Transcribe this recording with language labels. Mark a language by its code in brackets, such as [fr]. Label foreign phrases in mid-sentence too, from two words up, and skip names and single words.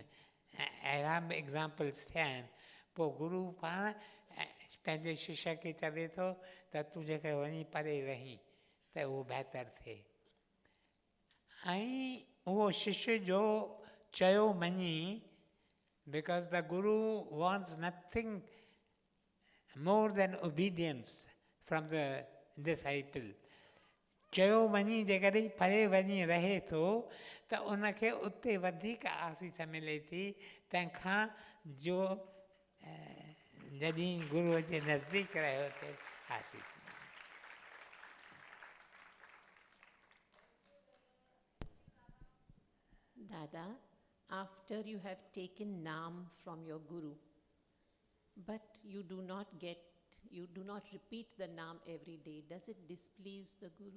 [sd] अहिड़ा बि एग्ज़ाम्पल्स थिया आहिनि. पोइ गुरू पाण पंहिंजे शिष्य खे चवे थो त तूं जेके वञी परे रहीं त उहो बहितरु थिए. ऐं उहो शिष्य जो चयो मञी, [en] because the Guru wants nothing more than obedience from the disciple. [sd] चयो वञी जेकॾहिं परे वञी रहे थो त उनखे उते वधीक आसीस मिले थी तंहिंखां जो जॾहिं गुरूअ जे नज़दीक रहियो थिए आसीस। [en] Dada, after you have taken Naam from your Guru, but you do not repeat the Naam every day, does it displease the Guru?